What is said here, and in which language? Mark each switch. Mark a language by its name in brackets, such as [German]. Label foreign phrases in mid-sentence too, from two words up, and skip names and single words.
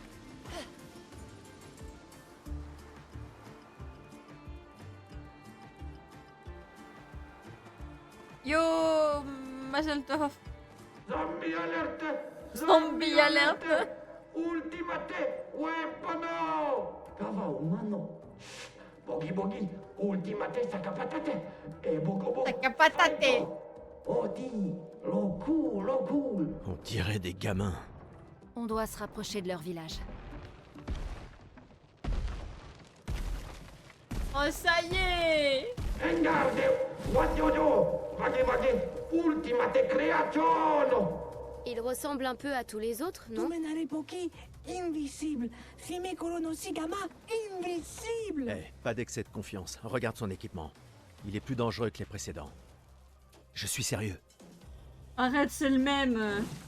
[French] Yo, Mazel Tov. Zombie alerte! Zombie alerte! Ultimate weapono! Kava umano. Bogi bogi, ultimate sakapatate. E bokobo. Sakapatate. Odi, loku. On dirait des gamins. On doit se rapprocher de leur village. Oh, ça y est! Engarde, [English] what you do? Bagi bagi, ultimate creazione. [French] Il ressemble un peu à tous les autres, Tu non? menare pochi invisible. Si me colono si gamma invisible. Eh, pas d'excès de confiance. Regarde son équipement. Il est plus dangereux que les précédents. Je suis sérieux. Arrête, c'est le même.